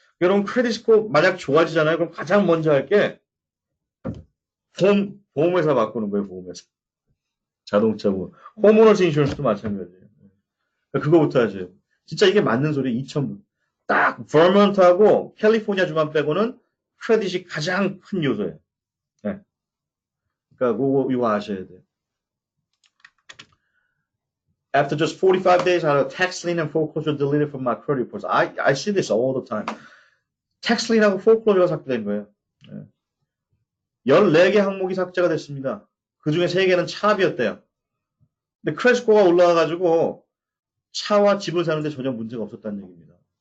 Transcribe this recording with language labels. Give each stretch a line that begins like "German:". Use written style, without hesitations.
Korean: 여러분 크레딧 스코어 만약 좋아지잖아요. 그럼 가장 먼저 할 게 보험회사 바꾸는 거예요. 보험회사. 자동차 보험. 홈오너스 인슈런스도 마찬가지예요. 그거부터 하세요. 진짜 이게 맞는 소리 2,000불. 딱 버먼트하고 캘리포니아 주만 빼고는 크레딧이 가장 큰 요소예요. 네. 그러니까 이거 아셔야 돼요.
English: After just 45 days, I had a tax lien and foreclosure deleted from my credit reports. I see this all the time.
Korean: tax lien하고 foreclosure가 삭제된 거예요. 네. 14개 항목이 삭제가 됐습니다. 그 중에 3개는 차압이었대요. 근데 크레딧 스코어가 올라와가지고 차와 집을 사는데 전혀 문제가 없었다는 얘기입니다.